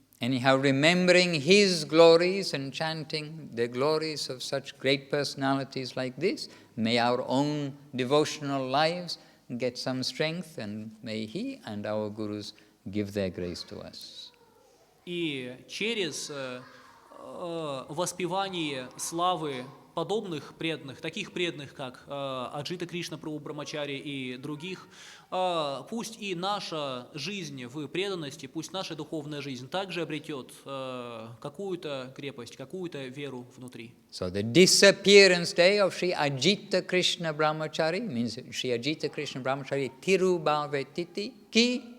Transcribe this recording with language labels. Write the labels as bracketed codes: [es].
[en] Anyhow, remembering his glories and chanting the glories of such great personalities like this, may our own devotional lives get some strength, and may he and our gurus give their grace to us. [ru] И через воспевание славы подобных преданных, таких преданных, как Аджита Кришна Прабху Брамачари и других, пусть и наша жизнь в преданности, пусть наша духовная жизнь также обретет какую-то крепость, какую-то веру внутри. [en] So the disappearance day of Sri Ajita Krishna Brahmachari means Sri Ajita Krishna Brahmachari Tirubhavetiti ki